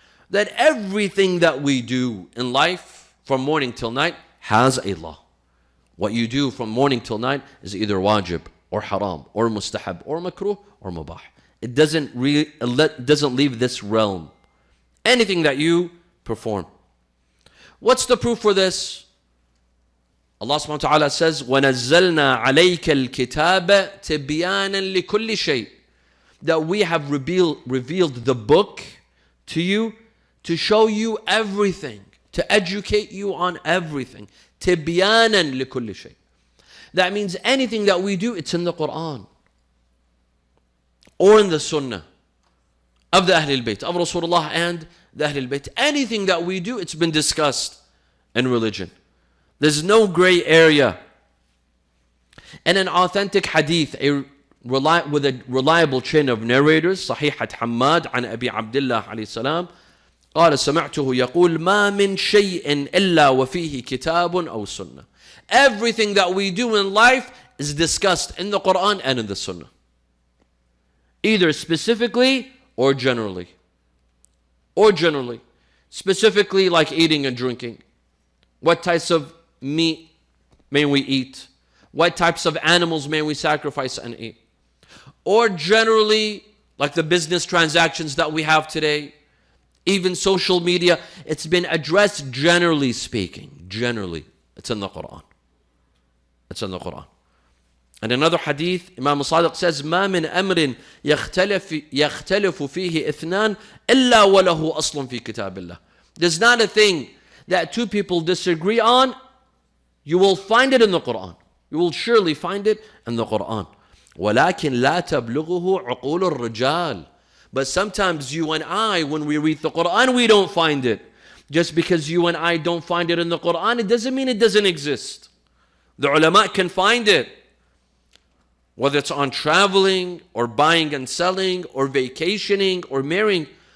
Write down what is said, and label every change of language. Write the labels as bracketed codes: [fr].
[en] That everything that we do in life from morning till night has a law. What you do from morning till night is either wajib or haram or mustahab or makruh or mubah. It doesn't leave this realm. Anything that you perform. What's the proof for this? [ar] Allah subhanahu wa ta'ala says, وَنَزَّلْنَا عَلَيْكَ الْكِتَابَ تِبْيَانًا لِكُلِّ شَيْءٍ. [en] That we have revealed the book to you to show you everything, to educate you on everything. [ar] تِبْيَانًا لِكُلِّ شَيْءٍ. [en] That means anything that we do, it's in the Quran or in the Sunnah of the Ahlul Bayt, of Rasulullah and the Ahlul Bayt. Anything that we do, it's been discussed in religion. There's no gray area. And an authentic hadith with a reliable chain of narrators, [ar] صحيحة حماد عن أبي عبد الله عليه السلام قال سمعته يقول ما من شيء إلا وفيه كتاب أو سنة. [en] Everything that we do in life is discussed in the Quran and in the Sunnah. Either specifically or generally. Or generally. Specifically like eating and drinking. What types of meat may we eat? What types of animals may we sacrifice and eat? Or generally, like the business transactions that we have today, even social media, it's been addressed generally speaking. Generally, it's in the Quran. It's in the Quran. And another hadith, Imam Sadiq says, [ar] ما من أمر يختلف فيه اثنان إلا وله أصل في كتاب الله. [en] There's not a thing that two people disagree on, you will find it in the Quran. You will surely find it in the Quran. [ar] ولكن لا تبلغه عقول الرجال. [en] But sometimes you and I, when we read the Quran, we don't find it. Just because you and I don't find it in the Quran, it doesn't mean it doesn't exist. The ulama can find it. Whether it's on traveling, or buying and selling, or vacationing, or marrying.